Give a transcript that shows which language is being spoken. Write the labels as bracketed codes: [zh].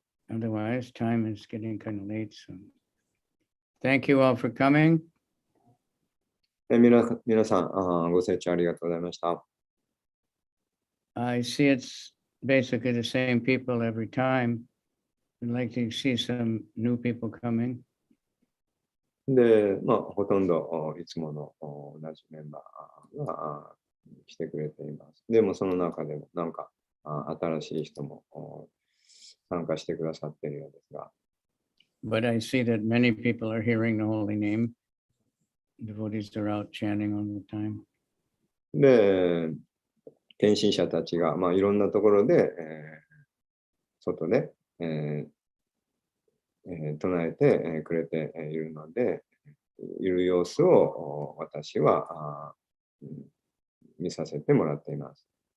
[en] ？Otherwise, time is getting kind of late, so thank you all for coming. [ja] 皆さん、ご清聴ありがとうございました。 [en] I see it's basically the same people every time. I'd like to see some new people coming. [ja] で、ほとんどいつもの同じメンバーが来てくれています。でもその中でもなんか新しい人も参加してくださっているようですが。 [en] But I see that many people are hearing the holy name. Devotees are out chanting all the time. [ja] で、献身者たちが、いろんなところで、外で、唱えてくれているので、いる様子を私は見させてもらっています。